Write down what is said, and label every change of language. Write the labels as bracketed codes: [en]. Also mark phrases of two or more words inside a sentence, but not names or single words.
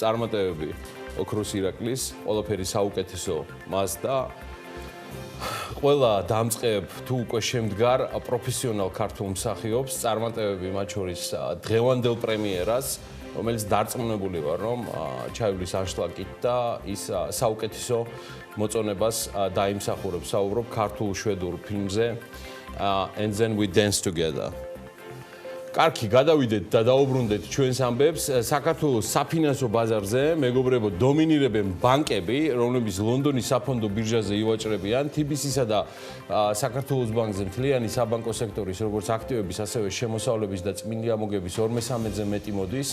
[ka] წარმატებები ოქროს ირაკლის, ყველაფერი საუკეთესო მას და ყველა დამწყებ თუ უკვე შემდგარ პროფესიონალ ქართულ მსახიობს წარმატებები მათ შორის დღევანდელ პრემიერას, რომელიც დარწმუნებული ვარ, რომ ჩაივლის ანშლაგით და ის საუკეთესო მოწონებას დაიმსახურებს. საუბრობ ქართულ შვედურ ფილმზე And then we dance together. კარგი, გადავიდეთ და დაუბრუნდეთ ჩვენს ამბებს. საქართველოს საფინანსო ბაზარზე, მეგობრებო, დომინირებენ ბანკები, რომლებიც ლონდონის საფონდო ბირჟაზე ივაჭრებიან. TBC-სა და საქართველოს ბანკზე მთლიანი საბანკო სექტორის, როგორც აქტივების, ასევე შემოსავლების და წმინდა ამოგების 2/3-ზე მეტი მოდის.